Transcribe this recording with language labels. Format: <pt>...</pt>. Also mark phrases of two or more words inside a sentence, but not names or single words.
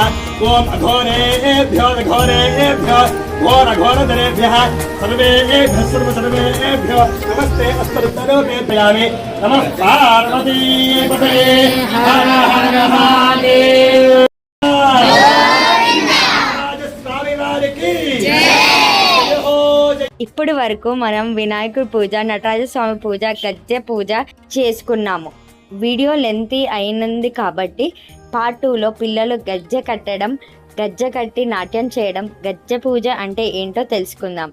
<sa>ओम अघोरेभ्यो घोरघोरधरेभ्यः सर्वेभ्यो नमस्ते अस्तरुद्रोपेभ्यामि नमः पार्वतीपतये हर हर महादेव।</sa> <te>स्वामिवारिकी ఇప్పటి వరకు మనం వినాయకుడి పూజ, నటరాజ స్వామి పూజ, గజ్జె పూజ చేసుకున్నాము. వీడియో లెంతీ అయినది కాబట్టి పార్ట్ 2లో పిల్లలు గజ్జె కట్టడం, గజ్జె కట్టి నాట్యం చేయడం, గజ్జె పూజ అంటే ఏంటో తెలుసుకుందాం.</te>